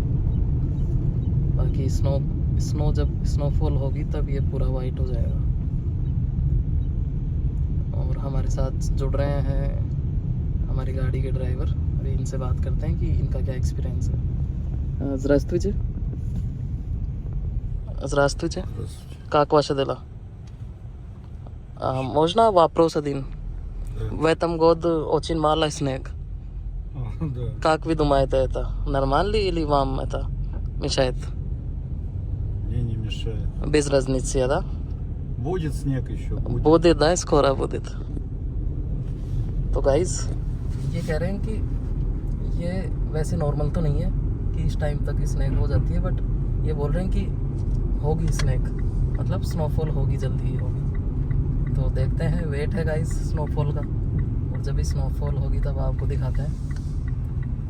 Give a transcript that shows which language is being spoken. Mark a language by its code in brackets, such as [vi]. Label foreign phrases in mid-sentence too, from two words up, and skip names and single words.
[hi] बाकी स्नो जब स्नोफॉल होगी तब ये पूरा वाइट हो जाएगा। और हमारे साथ जुड़ रहे हैं हमारी गाड़ी के ड्राइवर। अभी इनसे बात करते हैं कि इनका क्या एक्सपीरियंस है। [ru] Здравствуйте. Здравствуйте. Как ваши дела? Можно вопрос один? В этом году очень мало снег. Да. Как вы думаете, это нормально или вам это мешает? Мне не мешает. Без разницы, да? Будет снег еще. Будет, да, скоро будет. [hi] तो गाइस ये कह रहे हैं कि ये वैसे नॉर्मल तो नहीं है कि इस टाइम तक स्नैक हो जाती है, बट ये बोल रहे हैं कि होगी स्नैक, मतलब स्नोफॉल होगी, जल्दी ही होगी। तो देखते हैं, वेट है गाइस स्नोफॉल का, और जब भी स्नोफॉल होगी तब आपको दिखाते हैं।